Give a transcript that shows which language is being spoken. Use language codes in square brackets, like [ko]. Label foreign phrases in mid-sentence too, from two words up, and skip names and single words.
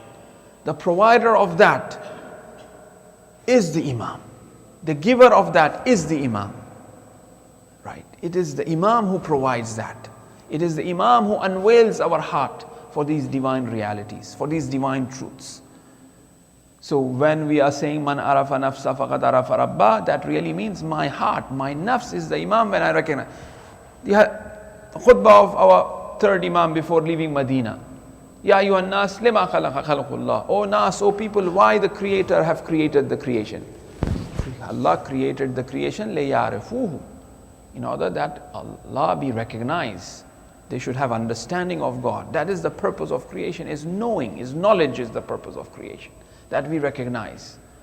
[en] The provider of that is the Imam. The giver of that is the Imam. Right? It is the Imam who provides that. It is the Imam who unveils our heart for these divine realities, for these divine truths. So when we are saying [ar] من عرف نفسه فقد عرف ربه, [en] that really means my heart, my nafs is the Imam when I recognize. The khutbah of our third Imam before leaving Medina. [ar] يا أيها الناس لم خلق الله الخلق. [en] O nas, O people, why the Creator have created the creation? Allah created the creation liya'rifuhu, in order that Allah be recognized. They should have understanding of God. That is the purpose of creation, is knowing, is knowledge is the purpose of creation. That we recognize.